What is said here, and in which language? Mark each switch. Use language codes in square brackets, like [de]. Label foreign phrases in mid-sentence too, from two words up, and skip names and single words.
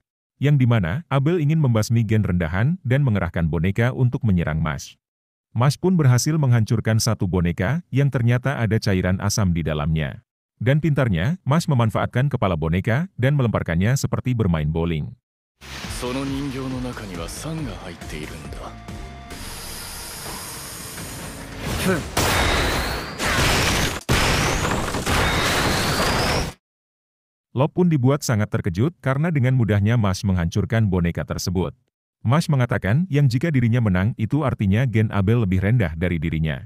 [id] Yang dimana, Abel ingin membasmi gen rendahan dan mengerahkan boneka untuk menyerang Mas. Mas pun berhasil menghancurkan satu boneka yang ternyata ada cairan asam di dalamnya. Dan pintarnya, Mas memanfaatkan kepala boneka dan melemparkannya seperti bermain bowling. [ja] その人形の中には酸が入っているんだ。 [id] Lob pun dibuat sangat terkejut karena dengan mudahnya Mas menghancurkan boneka tersebut. Mas mengatakan yang jika dirinya menang itu artinya gen Abel lebih rendah dari dirinya.